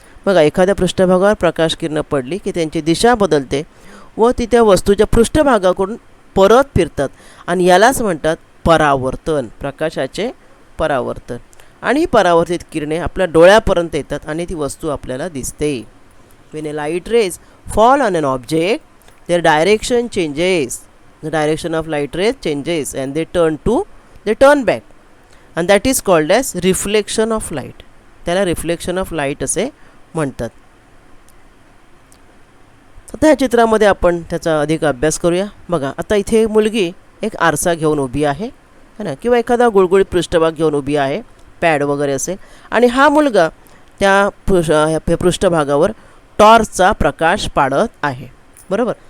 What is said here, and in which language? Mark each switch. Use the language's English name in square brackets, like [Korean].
[Marathi] बघा एखाद्या पृष्ठभागावर प्रकाश किरणं पडली की त्यांची दिशा बदलते व ती त्या वस्तूच्या पृष्ठभागाकडून परत फिरतात आणि यालाच म्हणतात परावर्तन, प्रकाशाचे परावर्तन. आणि ही परावर्तित किरणे आपल्या डोळ्यापर्यंत येतात आणि ती वस्तू आपल्याला दिसते. [English] When a light rays fall on an object, their direction changes. The direction of light rays changes and they turn back. And that is called as reflection of light. [Marathi] त्याला रिफ्लेक्शन ऑफ लाईट असे म्हणतात. आता ह्या चित्रामध्ये आपण त्याचा अधिक अभ्यास करूया. बघा आता इथे मुलगी एक आरसा घेऊन उभी आहे, है ना, किंवा एखादा गुळगुळीत पृष्ठभाग घेऊन उभी आहे, पॅड वगैरे असेल. आणि हा मुलगा त्या पृष्ठभागावर टॉर्चचा प्रकाश पाडत आहे, बरोबर.